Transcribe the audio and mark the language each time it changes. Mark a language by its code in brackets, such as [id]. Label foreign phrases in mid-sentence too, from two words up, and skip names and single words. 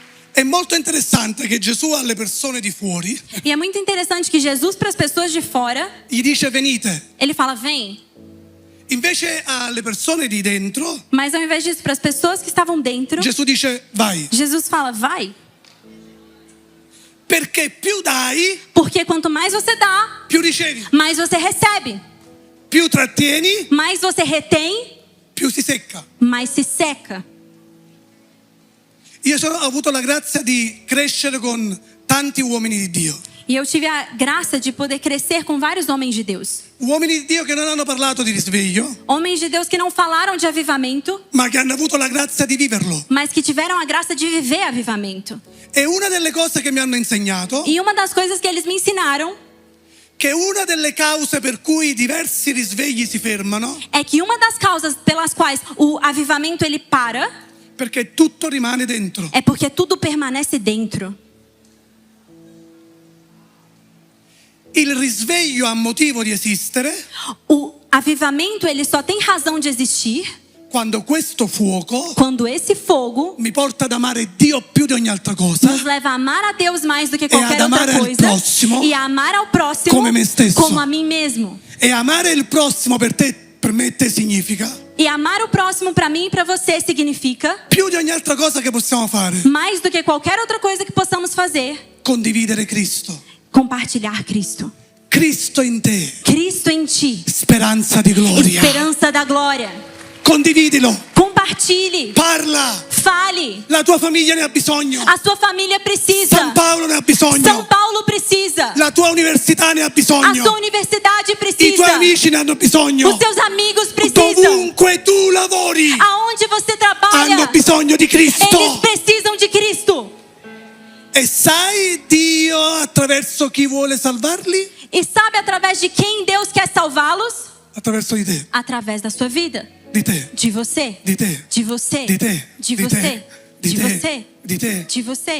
[it] È molto interessante che Gesù alle persone di fuori [pt] E é muito interessante que Jesus, para as pessoas de fora, [it] gli dice venite, [pt] ele fala: vem. [it] invece alle persone di dentro [pt] Mas ao invés disso, para as pessoas que estavam dentro, [it] Gesù dice vai, [pt] Jesus fala: vai. [it] perché più dai, [pt] Porque quanto mais você dá, [it] più ricevi, [pt] mais você recebe. [it] più trattieni, [pt] Mais você retém, [it] più si secca. [pt] mais se seca. [it] Io ho avuto la grazia di crescere con tanti uomini di Dio. [pt] E eu tive a graça de poder crescer com vários homens de Deus. [it] Uomini di Dio che non hanno parlato di risveglio, [pt] Homens de Deus que não falaram de avivamento, [it] ma che hanno avuto la grazia di viverlo. [pt] mas que tiveram a graça de viver avivamento. [it] E una delle cose che mi hanno insegnato, [pt] E uma das coisas que eles me ensinaram [it] che una delle cause per cui diversi risvegli si fermano, [pt] é que uma das causas pelas quais o avivamento ele para [it] perché tutto rimane dentro. [pt] é porque tudo permanece dentro. [it] Il risveglio ha motivo di esistere [pt] O avivamento ele só tem razão de existir [it] quando questo fuoco [pt] quando esse fogo [it] mi porta ad amare Dio più di ogni altra cosa, [pt] nos leva a amar a Deus mais do que qualquer [it] ad amare [pt] outra [it] al [pt] coisa [it] prossimo [pt] e a amar ao próximo [it] come me stesso. [pt] como a mim mesmo. [it] e amare il prossimo per me e te significa [pt] E amar o próximo para mim e para você significa [it] più di ogni altra cosa che possiamo fare, [pt] mais do que qualquer outra coisa que possamos fazer, [it] condividere Cristo. [pt] compartilhar Cristo. [it] Cristo in te, [pt] Cristo em ti, [it] speranza di gloria. [pt] esperança da glória. [it] Condividilo, [pt] Compartilhe, [it] parla, [pt] fale. [it] la tua famiglia ne ha bisogno, [pt] A sua família precisa. [it] San Paolo ne ha bisogno, [pt] São Paulo precisa. [it] la tua università ne ha [pt] A [it] bisogno, [pt] sua universidade [it] i tuoi [pt] precisa. [it] amici ne hanno bisogno, [pt] Os seus amigos precisam. [it] dovunque tu lavori [pt] Aonde você trabalha, [it] hanno bisogno di Cristo. [pt] eles precisam de Cristo. [it] E sai Dio attraverso chi vuole salvarli? [pt] E sabe através de quem Deus quer salvá-los? [it] Attraverso di te, [pt] Através da sua vida. [it] di te, [pt] De você. [it] di te, [pt] De você. [it] di te, [pt] De [it] di [pt] você. [it] te, di [pt] De [it] te, [pt] você. [it] di te. [pt] De você.